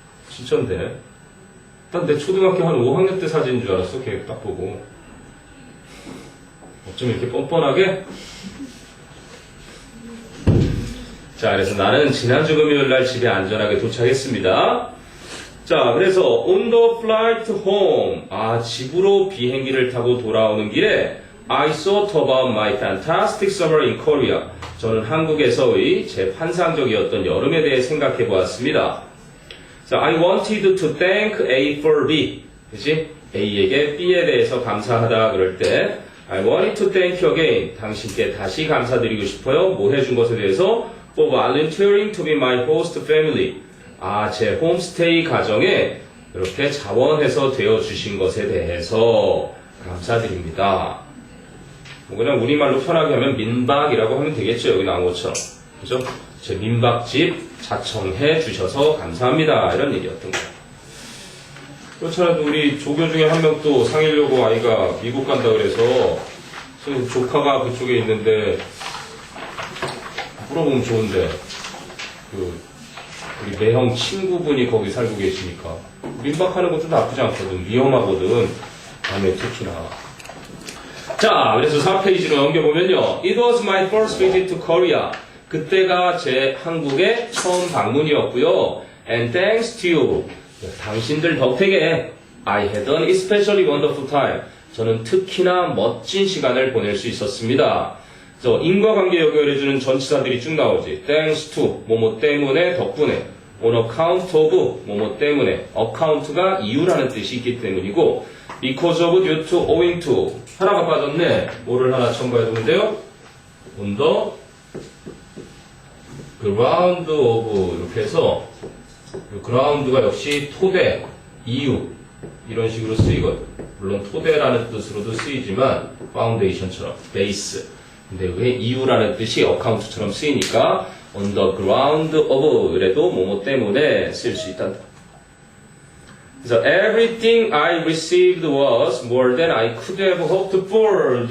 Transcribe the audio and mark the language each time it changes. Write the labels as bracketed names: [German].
[Korean] 진짠데. 난 내 초등학교 한 5학년 때 사진인 줄 알았어. 걔 딱 보고. 어쩜 이렇게 뻔뻔하게? 자, 그래서 나는 지난주 금요일 날 집에 안전하게 도착했습니다. 자, 그래서 [English] on the flight home. [Korean] 집으로 비행기를 타고 돌아오는 길에 [English] I thought about my fantastic summer in Korea. [Korean] 저는 한국에서의 제 환상적이었던 여름에 대해 생각해 보았습니다. 자, [English] I wanted to thank A for B. [Korean] 그치? A에게 B에 대해서 감사하다 그럴 때 [English] I wanted to thank you again. [Korean] 당신께 다시 감사드리고 싶어요. 뭐 해준 것에 대해서 [English] for volunteering to be my host family. [Korean] 제 홈스테이 가정에 이렇게 자원해서 되어주신 것에 대해서 감사드립니다. 뭐 그냥 우리말로 편하게 하면 민박이라고 하면 되겠죠. 여기 나온 것처럼. 그죠? 제 민박집 자청해 주셔서 감사합니다. 이런 얘기였던 거예요. 그렇잖아도 우리 조교 중에 한 명 또 상해려고 아이가 미국 간다 그래서 조카가 그쪽에 있는데 물어보면 좋은데 우리 매형 친구분이 거기 살고 계시니까 민박하는 것도 나쁘지 않거든. 위험하거든. 밤에 특히나. 자, 그래서 4페이지로 넘겨보면요. [English] It was my first visit to Korea. [Korean] 그때가 제 한국의 처음 방문이었고요. [English] And thanks to you. [Korean] 당신들 덕택에 [English] I had an especially wonderful time. [Korean] 저는 특히나 멋진 시간을 보낼 수 있었습니다. 인과관계 연결해주는 전치사들이 쭉 나오지. Thanks to, 뭐뭐 때문에, 덕분에. On account of, 뭐뭐 때문에. account가 이유라는 뜻이 있기 때문이고 because of, due to, owing to. 하나가 빠졌네. 뭐를 하나 첨가해 두는데요. On the ground of 이렇게 해서 ground가 역시 토대, 이유 이런 식으로 쓰이거든. 물론 토대라는 뜻으로도 쓰이지만 foundation처럼 base. 근데 왜 이유라는 뜻이 account처럼 쓰이니까 on the ground of 그래도 뭐뭐 때문에 쓸 수 있단다. [English] 그래서 everything I received was more than I could have hoped for.